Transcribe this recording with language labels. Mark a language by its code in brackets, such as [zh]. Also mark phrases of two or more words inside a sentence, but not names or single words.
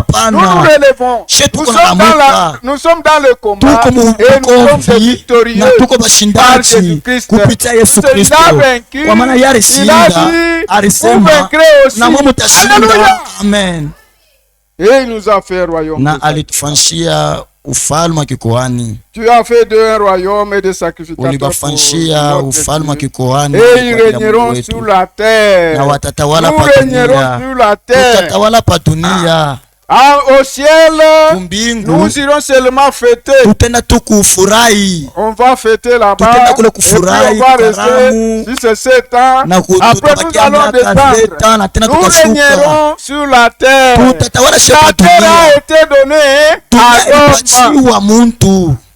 [fr] Nous nous relevons. Nous sommes dans le combat et nous sommes des victorieux par Jésus-Christ. Il a vaincu, il a dit, vous vaincrez aussi. Alléluia. Amen. Et il nous a fait royaume. [sw] Ufalme wa kikuhani. [fr] Tu as fait d'un royaume et de sacrificateurs. [sw] Ulibafanyia ufalme wa kikuhani. [fr] Et ils régneront sur la terre. [sw] Na watatawala pa dunia. Tutatawala pa dunia. [fr] Au ciel, nous irons seulement fêter. On va fêter là-bas. Et puis on va rester si c'est 7 ans. Après nous allons descendre. Nous régnerons sur la terre. La terre a été donnée à l'homme.